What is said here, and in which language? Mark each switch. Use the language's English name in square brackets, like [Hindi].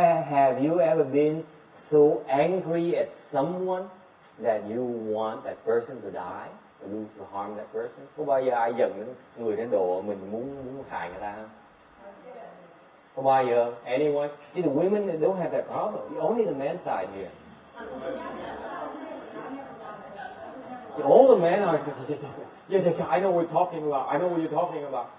[English] Have you ever been so angry at someone that you want that person to die, to harm that person? [Vietnamese] Có bao giờ ai giận người đến độ mình muốn hại người ta không? Có bao giờ? [English] Anyone? See, the women they don't have that problem. Only the men's side here. See, all the men are yes, I know what you're talking about. I know what you're talking about.